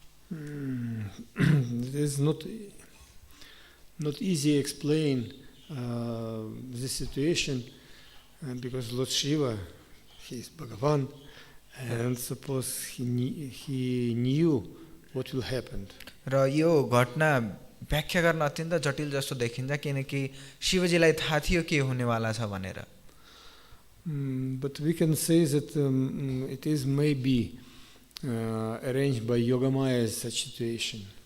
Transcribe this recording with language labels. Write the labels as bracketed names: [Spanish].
[English] It is not easy explain this situation because Lord Shiva, he is Bhagavan, and suppose he knew what will happen. [Nepali] र यो घटना व्याख्या गर्न अत्यन्त जटिल जस्तो देखिन्छ किनकि शिवजीलाई थाहा थियो के हुनेवाला छ भनेर. [English] But we can say that it is maybe arranged by Yogamaya such situation.